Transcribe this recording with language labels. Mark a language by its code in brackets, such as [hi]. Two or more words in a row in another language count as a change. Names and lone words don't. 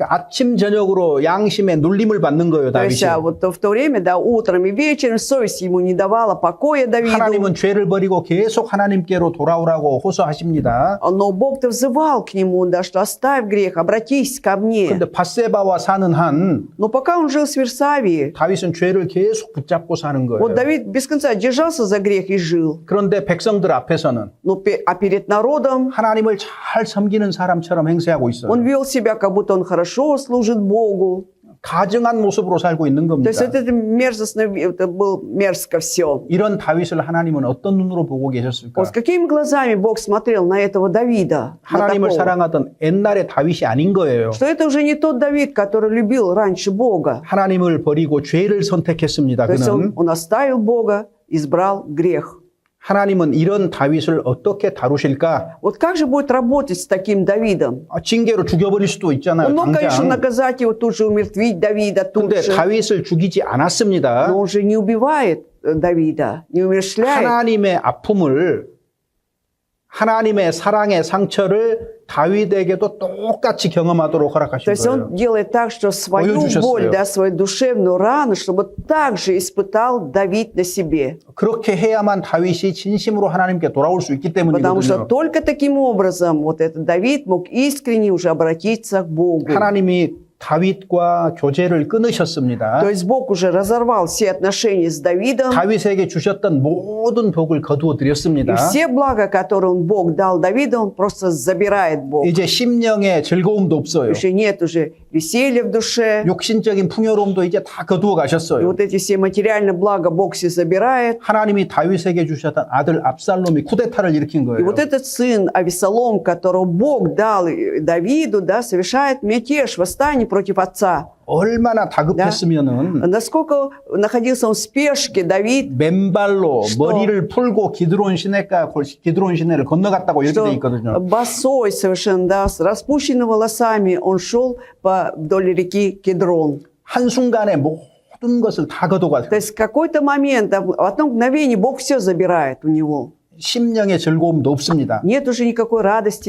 [ko] 그러니까 아침 저녁으로 양심의 눌림을 받는 거예요, [ru] То есть, [ko] 다윗이. [ru] вот в то время, да, утром и вечером совесть ему не давала покоя Давиду. [ko] 하나님은 죄를 버리고 계속 하나님께로 돌아오라고 호소하십니다. [ru] Но Бог-то взывал к нему, да, что оставь грех, обратись ко мне. [ko] 근데 밧세바와 사는 한 [ru] Но пока он жил в Версавии, [ko] 다윗은 죄를 계속 붙잡고 사는 거예요. [ru] вот Давид без конца держался за грех и жил. [ko] 그런데 백성들 앞에서는 [ru] А перед народом [ko] 하나님을 잘 섬기는 사람처럼 행세하고 있어요. [ru] он вел себя, как будто он хорошо служит Богу. [ko] 가증한 모습으로 살고 있는 [ru] То [ko] 겁니다. [ru] есть это мерзостно, это было мерзко все. [ko] 이런 다윗을 하나님은 어떤 눈으로 보고 계셨을까? [ru] Вот с какими глазами Бог смотрел на этого Давида? На [ko] 하나님을 [ru] такого? [ko] 사랑하던 옛날의 다윗이 아닌 거예요. [ru] Что это уже не тот Давид, который любил раньше Бога. [ko] 하나님을 버리고 죄를 선택했습니다. [ru] То есть [ko] 그는 [ru] он оставил Бога, избрал грех. [ko] 하나님은 이런 다윗을 어떻게 다루실까? [ru] Вот как же будет работать с таким Давидом? [ko] 징계로 죽여버릴 수도 있잖아요. [ru] Он мог, конечно, [ko] 당장. [ru] наказать его, тут же умертвить Давида, тут [ko] 근데 [ru] же. [ko] 다윗을 죽이지 않았습니다. [ru] Но он же не убивает Давида, не умерщвляет. [ko] 하나님의 아픔을 하나님의 사랑의 상처를 다윗에게도 똑같이 경험하도록 [ru] То [ko] 허락하신 [ru] есть [ko] 거예요. [ru] он делает так, что свою [ko] 보여주셨어요. [ru] боль, да, свою душевную рану, чтобы также испытал Давид на себе. [ko] 그렇게 해야만 다윗이 진심으로 하나님께 돌아올 수 있기 [ru] Потому что [ko] 때문이거든요. [ru] только таким образом вот этот Давид мог искренне уже обратиться к Богу. [ko] 하나님이 다윗과 교제를 끊으셨습니다. [ru] То есть Бог уже разорвал все отношения с Давидом. [ko] 다윗에게 주셨던 모든 복을 거두어 [ru] И [ko] 드렸습니다. [ru] все блага, которые Бог дал Давиду, он просто забирает Бог. [ko] 이제 심령의 즐거움도 없어요. [ru] Уже нет уже веселья в душе. [ko] 육신적인 풍요로움도 이제 다 거두어 [ru] И [ko] 가셨어요. [ru] вот эти все материальные блага Бог все забирает. [ko] 하나님이 다윗에게 주셨던 아들 압살롬이 쿠데타를 일으킨 [ru] И [ko] 거예요. [ru] вот этот сын Авесолом, которого Бог дал Давиду, да, совершает мятеж, восстание против отца. [ko] 얼마나 다급했으면은 [ru] Насколько находился он в спешке, Давид, [ko] 맨발로 [ru] что? [ko] 머리를 풀고 기드론 시내를 건너갔다고 이렇게 돼 [ru] что [ko] 있거든요. [ru] босой совершенно, да, с распущенными волосами он шел вдоль реки Кедрон. [ko] 한순간에 모든 것을 다 거둬가지고 [ru] То есть в какой-то момент, да, в одно мгновение Бог все забирает у него. [ko] 심령의 즐거움도 없습니다. [ru] Нет уже никакой радости